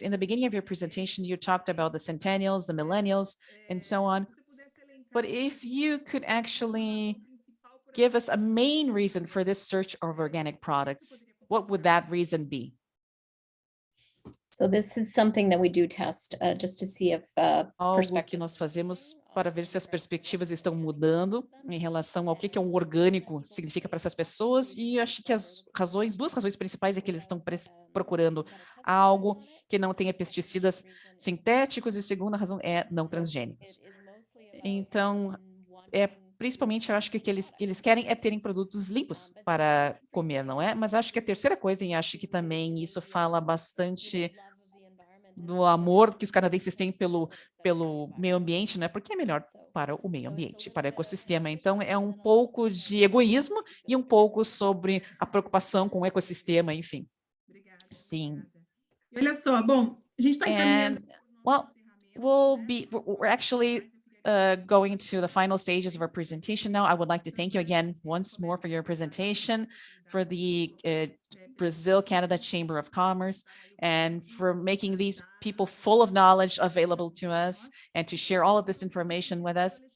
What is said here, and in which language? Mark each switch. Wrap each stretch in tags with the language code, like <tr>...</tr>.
<en>In the beginning of your presentation, you talked about the centennials, the millennials, and so on. But if you could actually give us a main reason for this search of organic products, what would that reason be? So this is something that we do test just to see if</en> <pt>Algo que nós fazemos para ver se as perspectivas estão mudando em relação ao que um orgânico significa para essas pessoas, e acho que duas razões principais é que eles estão procurando algo que não tenha pesticidas sintéticos, e a segunda razão é não transgênicos. Então, principalmente, eu acho que o que eles querem é terem produtos limpos para comer, não é? Mas acho que a terceira coisa, e acho que também isso fala bastante do amor que os canadenses têm pelo meio ambiente, né? Porque é melhor para o meio ambiente, para o ecossistema. Então, é um pouco de egoísmo e um pouco sobre a preocupação com o ecossistema, enfim. Sim. Olha só, bom, a gente está encaminhando.</pt> <en>Well, we're actually going to the final stages of our presentation now. I would like to thank you again once more for your presentation, for the Brazil-Canada Chamber of Commerce, and for making these people full of knowledge available to us and to share all of this information with us.</en>